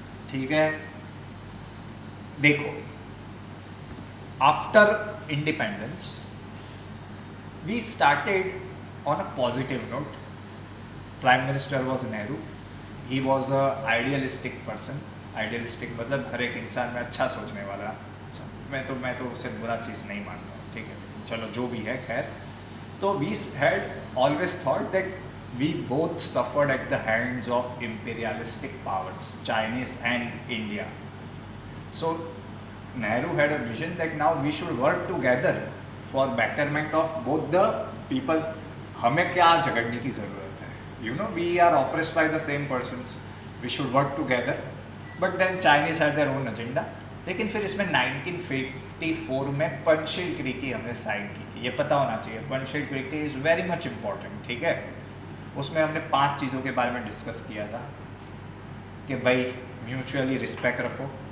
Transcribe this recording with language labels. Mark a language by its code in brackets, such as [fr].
[en] ठीक है, देखो, after independence we started on a positive note. Prime minister was Nehru, he was a idealistic person. [hi] Idealistic मतलब हर एक इंसान में अच्छा सोचने वाला। मैं तो उसे बुरा चीज़ नहीं मानता हूँ, ठीक है, चलो जो भी है, खैर। [en] तो we had always thought that we both suffered at the hands of imperialistic powers, Chinese and India. So Nehru had a vision that now we should work together for betterment of both the people. [hi] हमें क्या झगड़ने की ज़रूरत है? [en] You know, we are oppressed by the same persons. We should work together. But then Chinese had their own agenda. [hi] लेकिन फिर इसमें 1954 में Panchsheel treaty हमने साइन की थी, ये पता होना चाहिए। [en] Panchsheel treaty is very much important, [hi] ठीक है। उसमें हमने 5 चीज़ों के बारे में डिस्कस किया था कि भाई म्यूचुअली रिस्पेक्ट रखो,